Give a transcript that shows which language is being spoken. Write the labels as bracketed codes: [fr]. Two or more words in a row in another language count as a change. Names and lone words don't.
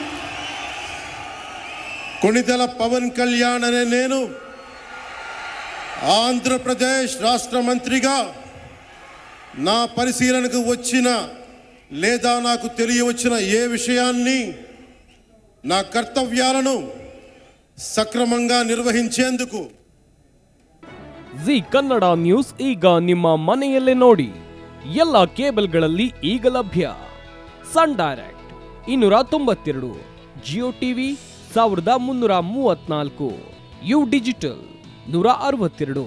[te] కొణిదెల పవన్ కళ్యాణ్ అనే నేను ఆంధ్రప్రదేశ్ రాష్ట్ర మంత్రిగా నా పరిశీలనకు వచ్చిన లేదా నాకు తెలియవచ్చిన ఏ విషయాన్ని నా కర్తవ్యాలను సక్రమంగా నిర్వహించేందుకు [kn] ಜಿ ಕನ್ನಡ ನ್ಯೂಸ್ ಈಗ ನಿಮ್ಮ ಮನೆಯಲ್ಲೇ ನೋಡಿ. ಎಲ್ಲ ಕೇಬಲ್ಗಳಲ್ಲಿ ಈಗ ಲಭ್ಯ. ಸನ್ ಡೈರೆಕ್ಟ್ 292, ಜಿಯೋ ಟಿವಿ 1334, ಯು ಡಿಜಿಟಲ್ 162,